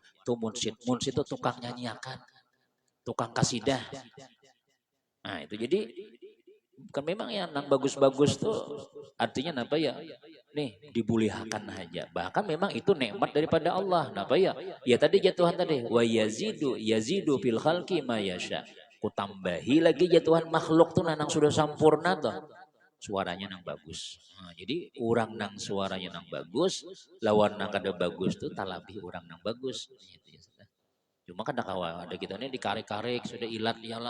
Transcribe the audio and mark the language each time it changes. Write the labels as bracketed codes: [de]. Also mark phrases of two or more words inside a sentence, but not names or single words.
[bjn] Tuh munsyid itu tukang nyanyiakan, tukang kasidah. Nah itu jadi kan memang yang nang bagus-bagus tuh artinya apa ya nih dibulihakan aja. Bahkan memang itu nikmat daripada Allah. Kenapa ya? Ya tadi jatuhan tadi. [ar] ويزيد في الخلق ما يشاء. [bjn] Ku tambahi lagi jatuhan makhluk tuh nang sudah sempurna tuh. Suaranya nang bagus. Nah, jadi orang nang suaranya nang bagus, lawan nang kada bagus tuh talabi orang nang bagus. Gitu ya. Cuma kan ada kita ini dikarik-karik sudah ilat iyalah.